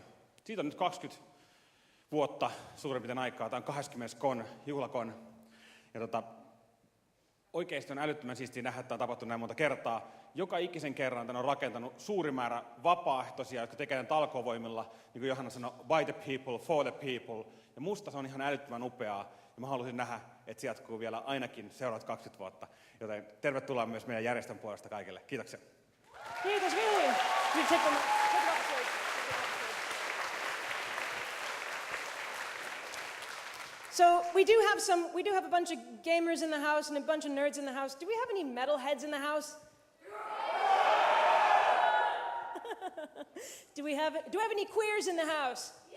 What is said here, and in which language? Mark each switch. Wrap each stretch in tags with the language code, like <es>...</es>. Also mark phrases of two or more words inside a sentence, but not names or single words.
<fi>Siitä on nyt 20 vuotta suurin piirtein aikaa. Tämä on 20. kon, juhlakon. Ja oikeasti on älyttömän siistiä nähdä, että tämä on tapahtunut näin monta kertaa. Joka ikisen kerran tämän on rakentanut suuri määrä vapaaehtoisia, jotka tekevät talkoovoimilla, niin kuin Johanna sanoi,</fi> <en>by the people, for the people.</en> <fi>Ja musta se on ihan älyttömän upeaa. ja mä haluaisin nähdä, että se jatkuu vielä ainakin seuraavat 20 vuotta. Joten tervetuloa myös meidän järjestön puolesta kaikille. Kiitoksia. Kiitos, Ville.</fi> <en>You take them off stage. So we do have a bunch of gamers in the house and a bunch of nerds in the house. Do we have any metalheads in the house? Do we have any queers in the house?</en>